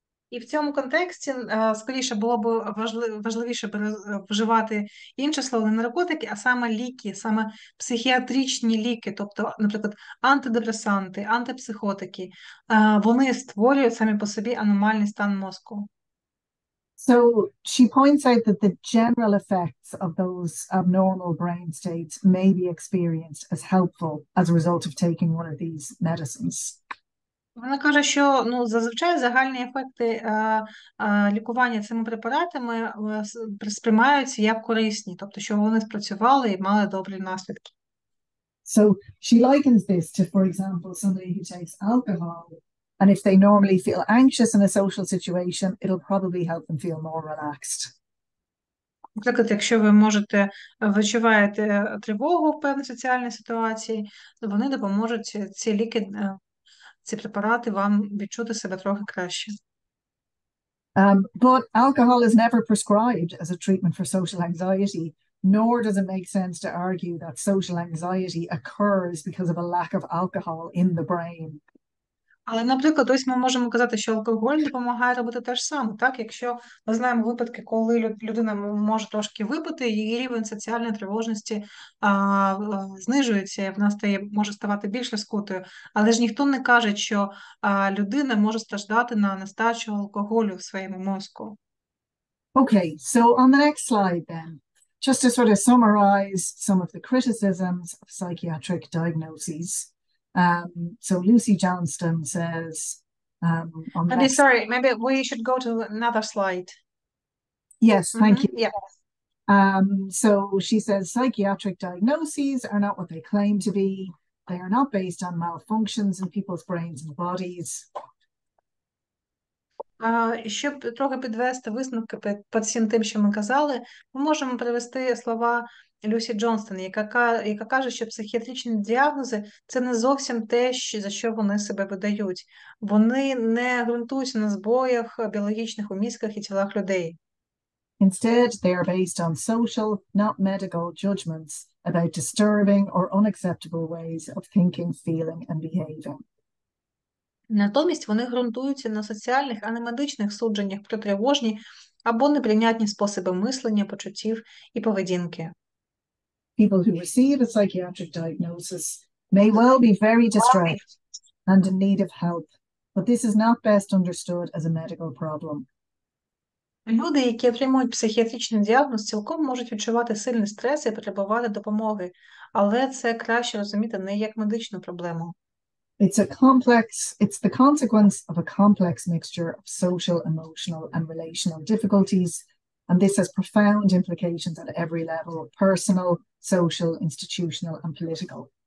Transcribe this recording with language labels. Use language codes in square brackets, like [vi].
[uk] І в цьому контексті скоріше було б важливіше вживати інше слово не наркотики, а саме ліки, саме психіатричні ліки, тобто, наприклад, антидепресанти, антипсихотики. Вони створюють самі по собі аномальний стан мозку. [en] So she points out that the general effects of those abnormal brain states may be experienced as helpful as a result of taking one of these medicines. [uk] Вона каже, що ну, зазвичай загальні ефекти лікування цими препаратами сприймаються як корисні, тобто, що вони спрацювали і мали добрі наслідки. [en] So she likens this to, for example, somebody who takes alcohol, and if they normally feel anxious in a social situation, it'll probably help them feel more relaxed. [uk] Наприклад, якщо ви відчуваєте тривогу в певній соціальній ситуації, то вони допоможуть ці ліки, ці препарати вам відчути себе трохи краще. [en] But alcohol is never prescribed as a treatment for social anxiety, nor does it make sense to argue that social anxiety occurs because of a lack of alcohol in the brain. [uk] Але, наприклад, ось ми можемо казати, що алкоголь допомагає робити те ж саме, так? Якщо ми знаємо випадки, коли людина може трошки випити, її рівень соціальної тривожності знижується, і вона може ставати більш скутою. Але ж ніхто не каже, що людина може страждати на нестачу алкоголю в своєму мозку. [en] Okay, so on the next slide then, just to sort of summarize some of the criticisms of psychiatric diagnoses. So Lucy Johnston says, maybe we should go to another slide. Yes, thank you. Yeah. So she says psychiatric diagnoses are not what they claim to be. They are not based on malfunctions in people's brains and bodies. [uk] Щоб трохи підвести висновки під всім тим, що ми казали, ми можемо привести слова Люсі Джонстон, яка каже, що психіатричні діагнози – це не зовсім те, за що вони себе видають. Вони не ґрунтуються на збоях біологічних у мізках і тілах людей. [en] Instead, they are based on social, not medical judgments about disturbing or unacceptable ways of thinking, feeling and behaving. [uk] Натомість вони ґрунтуються на соціальних, а не медичних судженнях про тривожні або неприйнятні способи мислення, почуттів і поведінки. [en] People who receive a psychiatric diagnosis may well be very distressed and in need of help, but this is not best understood as a medical problem. [uk] Люди, які отримують психіатричний діагноз, цілком можуть відчувати сильний стрес і потребувати допомоги, але це краще розуміти не як медичну проблему. [en] It's the consequence of a complex mixture of social, emotional, and relational difficulties, and this has profound implications at every level: personal, social, institutional, and political.